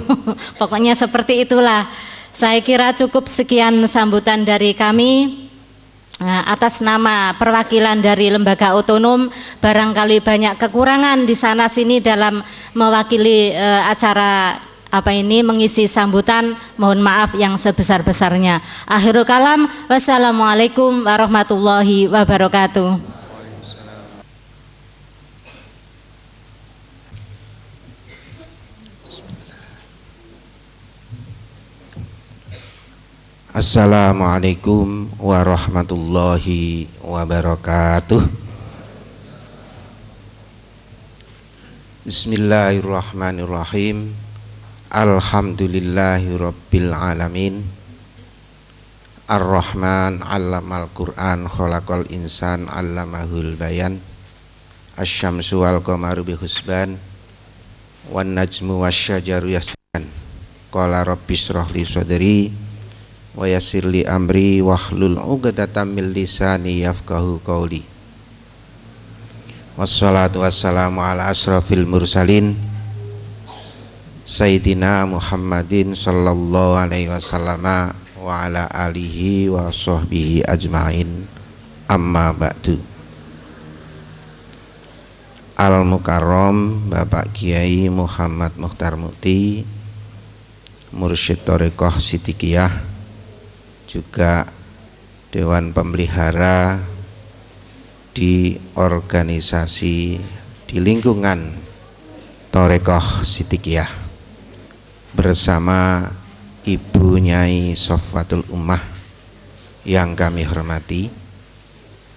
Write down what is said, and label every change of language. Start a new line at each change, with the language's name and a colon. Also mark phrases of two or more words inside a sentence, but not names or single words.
Indonesian: Pokoknya seperti itulah. Saya kira cukup sekian sambutan dari kami. Atas nama perwakilan dari lembaga otonom, barangkali banyak kekurangan di sana sini dalam mewakili acara mengisi sambutan, mohon maaf yang sebesar-besarnya.
Arabic: آخر الكلام، والسلام عليكم ورحمة الله وبركاته. السلام عليكم ورحمة الله وبركاته. بسم الله الرحمن الرحيم. الحمد لله رب العالمين. الرحمن علم القرآن، خلق الإنسان علمه البيان. الشمس والقمر بحسبان، والنجم والشجر يسجدان. قال رب اشرح لي صدري ويسر لي أمري واحلل عقدة من لساني يفقهوا قولي. والصلاة والسلام على أشرف المرسلين سيدنا محمد صلى الله عليه وسلم وعلى آله وصحبه أجمعين، أما بعد.
Indonesian: Al-Mukarram Bapak Kiai Muhammad Mukhtar Mukti, Mursyid Thoreko Sidikiyah, juga Dewan Pemelihara di organisasi di lingkungan Thoreko Sidikiyah, bersama Ibu Nyai Sofwatul Ummah yang kami hormati,